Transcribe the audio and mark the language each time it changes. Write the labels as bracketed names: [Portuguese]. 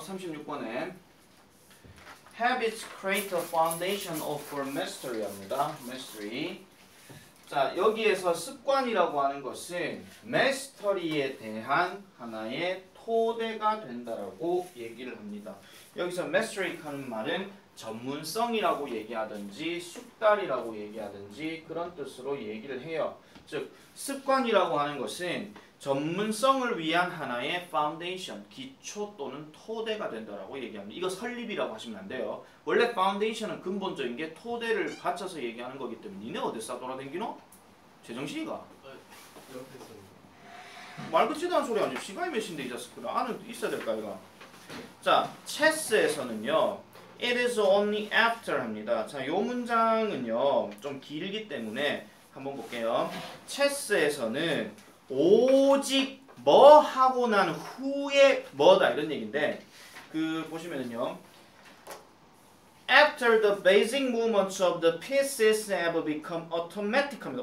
[English] 36번에 Habits create a foundation for mastery [Korean] 합니다. [English] mastery. [Korean] 자 여기에서 습관이라고 하는 것은 mastery에 대한 하나의 토대가 된다라고 얘기를 합니다. 여기서 mastery 하는 말은 전문성이라고 얘기하든지 숙달이라고 얘기하든지 그런 뜻으로 얘기를 해요. 즉 습관이라고 하는 것은 전문성을 위한 하나의 파운데이션, 기초 또는 토대가 된다라고 얘기합니다. 이거 설립이라고 하시면 안 돼요. 원래 파운데이션은 근본적인 게 토대를 받쳐서 얘기하는 거기 때문에 니네 어디서 돌아다니노? 제정신이가? 말 같지도 않은 소리 하지. 시간이 몇 시인데 이 자식들아. 안은 있어야 될까 이거. 자, 체스에서는요. [English] It is only after [Korean] 합니다. 자, 요 문장은요. 좀 길기 때문에 한번 볼게요. 체스에서는 오직 뭐 하고 난 후에 뭐다 이런 얘기인데 그 보시면은요. [English] After the basic movements of the pieces have become automatic [Korean] 합니다.